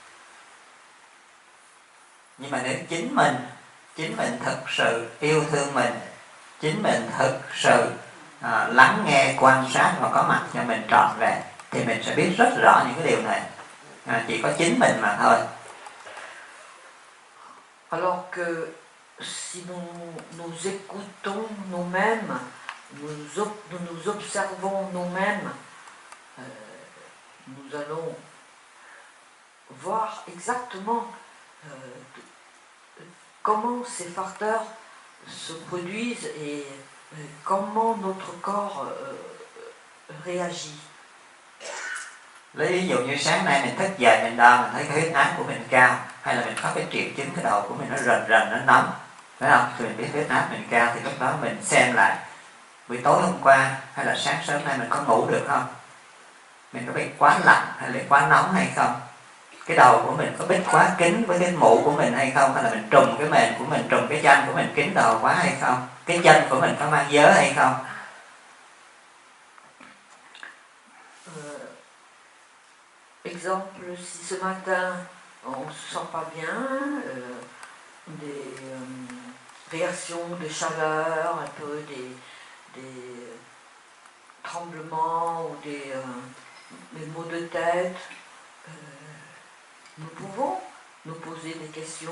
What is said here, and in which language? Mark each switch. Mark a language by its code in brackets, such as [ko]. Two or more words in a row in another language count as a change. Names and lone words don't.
[vi] Nhưng mà nếu chính mình thực sự yêu thương mình, chính mình thực sự lắng nghe, quan sát và có mặt cho mình trọn vẹn, thì mình sẽ biết rất rõ những cái điều này. Chỉ có chính mình mà thôi. [fr] Alors que si nous écoutons nous-mêmes, nous nous observons nous-mêmes, nous allons voir exactement comment ces facteurs se produisent et comment notre corps réagit. [vi] Lấy ví dụ như sáng nay mình thức dậy, mình đo, mình thấy cái huyết áp của mình cao, hay là mình có cái triệu chứng cái đầu của mình nó rần rần, nó nóng, phải không? Thì mình biết huyết áp mình cao, thì lúc đó mình xem lại buổi tối hôm qua hay là sáng sớm nay mình có ngủ được không? Mình có bị quá lạnh hay là quá nóng hay không? Cái đầu của mình có bít quá kín với cái mũ của mình hay không? Hay là mình trùm cái mền của mình, trùm cái chân của mình kín đầu quá hay không? Cái chân của mình có mang vớ hay không? [fr] Exemple, si ce matin on ne se sent pas bien, des réactions de chaleur, un peu des tremblements ou des maux de tête, nous pouvons nous poser des questions.